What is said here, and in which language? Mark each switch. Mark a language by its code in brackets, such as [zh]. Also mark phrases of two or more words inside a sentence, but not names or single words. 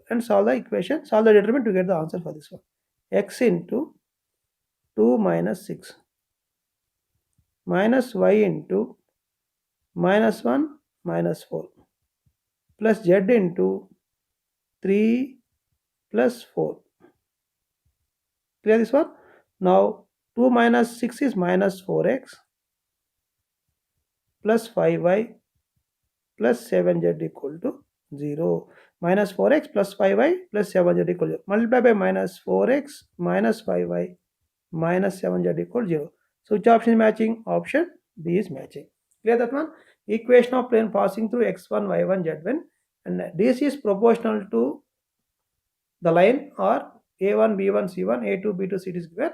[en] And solve the equation, solve the determinant to get the answer for this one. X into 2 minus 6 minus y into minus 1 minus 4 plus z into 3 plus 4. Clear this one? Now 2 minus 6 is minus 4x plus 5y plus 7z equal to 0. Minus 4x plus 5y plus 7z equal to 0. Multiply by minus 4x minus 5y minus 7z equal to 0. So which option is matching? Option D is matching. Clear that one? Equation of plane passing through x1, y1, z1 and DC is proportional to the line or a1, b1, c1, a2, b2, c2 is given.